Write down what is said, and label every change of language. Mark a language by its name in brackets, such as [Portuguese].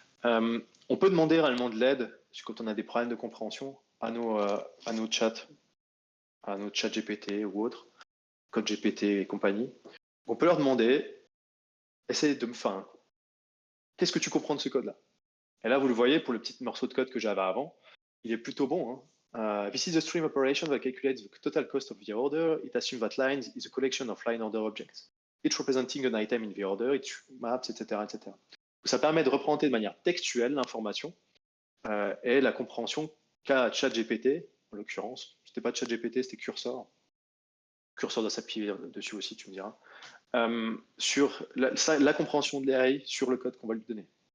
[French] On peut demander réellement de l'aide quand on a des problèmes de compréhension à nos chats, à nos chats GPT ou autres, code GPT et compagnie. On peut leur demander, qu'est-ce que tu comprends de ce code-là? Et là, vous le voyez pour le petit morceau de code que j'avais avant, il est plutôt bon. Hein. [English] This is a stream operation that calculates the total cost of the order. It assumes that lines is a collection of line order objects, each representing an item in the order, each maps, etc., etc. [French] Ça permet de représenter de manière textuelle l'information et la compréhension qu'a ChatGPT, en l'occurrence. C'était pas ChatGPT, c'était Cursor. Cursor doit s'appuyer dessus aussi, tu me diras. Sur la compréhension de l'AI sur le code qu'on va lui donner.